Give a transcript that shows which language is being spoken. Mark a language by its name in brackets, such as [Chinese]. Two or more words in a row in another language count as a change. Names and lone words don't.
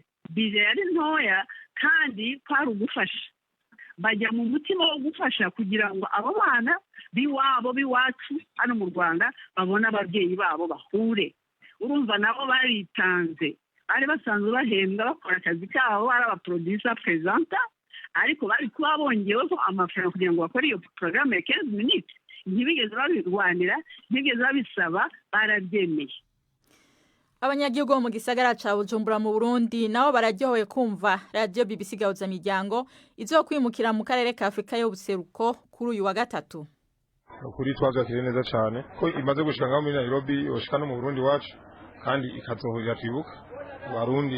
[Kinyarwanda] Bije yari ntoya kandi kwari ugufasha, bajya mu mutima wo gufasha kugira ngo abo bana biwacu hano mu Rwanda babona ababyeyi babo bahure. Urumva nabo baritanze, bari basanzwe bahembwa bakora akazi kabo, ari abaproducer presenter, ariko bari kuba bongeyeho amafaranga kugira ngo bakore iyo programme ya 15 minutes. Ntibigeze babirwanira, ntibigeze babisaba, barabyemeye. [Rundi] Abanyagihugu bo mu gisagara ca Bujumbura mu Burundi nabo bararyohewe kumva radio BBC Gahuza Miryango izokwimukira mu karere ka Afrika y'ubuseruko kuri uyu wa gatatu. Kuri twabyakiriye neza cyane ko imaze gushika ngaho muri Nairobi, yoshika no mu Burundi wacu, kandi ikazohurira twibuka Barundi.